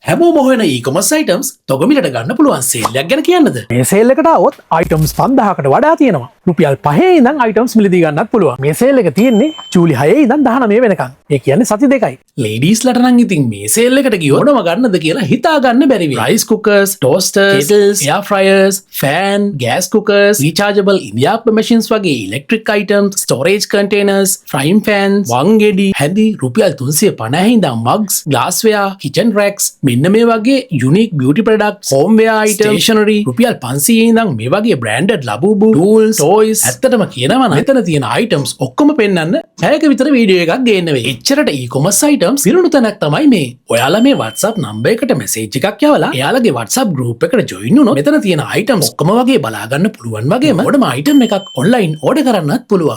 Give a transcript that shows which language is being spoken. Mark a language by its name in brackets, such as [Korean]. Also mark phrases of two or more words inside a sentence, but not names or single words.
[Sinhala] හැමෝම හොයන [English] e-commerce items [Sinhala] තොගමිලට ගන්න පුළුවන් සේල් එකක් ගැන කියන්නද? මේ සේල් එකට આવොත් items 5000කට වඩා තියෙනවා. රුපියල් 5 ඉඳන් items මිලදී ගන්නත් පුළුවන්. මේ සේල් එක තියෙන්නේ ජූලි 6 ඉඳන් 19 වෙනකන්. ඒ කියන්නේ සති දෙකයි. ladies ලට නම් ඉතින් මේ සේල් එකට ගියොත් මොනව ගන්නද කියලා හිතා ගන්න බැරි වෙයි. [English] rice cookers, toasters, kettles, air fryers, fan, gas cookers, rechargeable ඉන්දියාප්ප machines වගේ electric items, storage containers, frying pans, [Sinhala] වංගෙඩි, හැඳි රුපියල් 350 ඉඳන් [English] mugs, glassware, kitchen racks [Sinhala] මෙන්න මේ වගේ [English] unique beauty products, homeware items, stationery [Sinhala] රුපියල් 500 ඉඳන් මේ වගේ [English] branded ලබුබු, tools, toys [Sinhala] ඇත්තටම කියනවා නම් එතන තියෙන items ඔක්කොම පෙන්වන්න පැයක විතර වීඩියෝ එකක් ගේන්න වෙයි. එච්චරට [English] e-commerce items [Sinhala] පිරුණු තැනක් තමයි මේ. ඔයාලා මේ WhatsApp number එකට message එකක් යවලා එයාලගේ WhatsApp group එකට join වුණොත් මෙතන තියෙන items ඔක්කොම වගේ බලා ගන්න පුළුවන් වගේම ඕනම item එකක් [English] online order [Sinhala] කරන්නත් පුළුවන්.